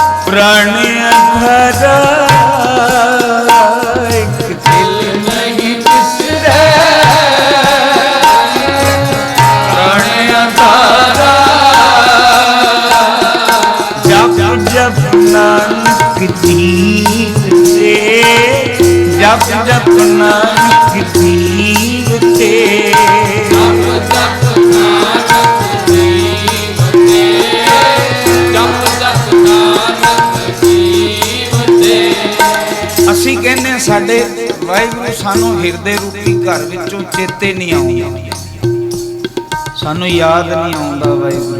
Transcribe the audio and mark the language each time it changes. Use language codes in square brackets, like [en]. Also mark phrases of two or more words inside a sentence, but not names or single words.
[pa] ਪ੍ਰਾਣ ਅਧਰਾ ਏਕ ਦਿਲ ਨਹੀਂ ਬਿਸਰੇ ਪ੍ਰਾਣ ਅਧਰਾ ਜਪ ਜਪ ਨਾਨਕ ਜੀਵਤੇ ਜਪ ਜਪ ਨਾਨਕ ਜੀਵਤੇ ਅਸੀਂ ਕਹਿੰਦੇ ਸਾਡੇ ਵਾਹਿਗੁਰੂ ਸਾਨੂੰ ਹਿਰਦੇ ਰੂਪੀ ਘਰ ਵਿੱਚੋਂ ਚੇਤੇ ਨਹੀਂ ਆਉਂਦਾ, ਸਾਨੂੰ ਯਾਦ ਨਹੀਂ ਆਉਂਦਾ ਵਾਹਿਗੁਰੂ।